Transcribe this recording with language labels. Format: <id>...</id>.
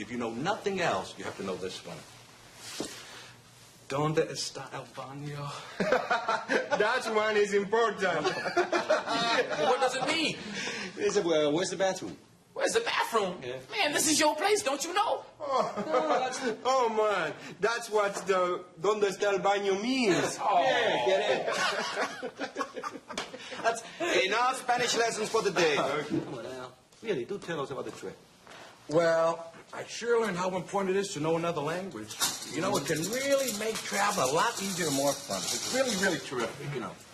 <en>If you know nothing else, you have to know this one.</en> <es>¿Dónde está el baño?</es> <en>That one is important. What does it mean? Where's the bathroom? Where's the bathroom? Yeah. Man, this is your place, don't you know? Oh, man, that's what the</en> <es>¿Dónde está el baño</es> <en>means. Oh. Get it? That's enough Spanish lessons for the day. Come on now. Really, do tell us about the trip. Well, I sure learned how important it is to know another language. You know, it can really make travel a lot easier and more fun. It's really, really terrific, you know.</en>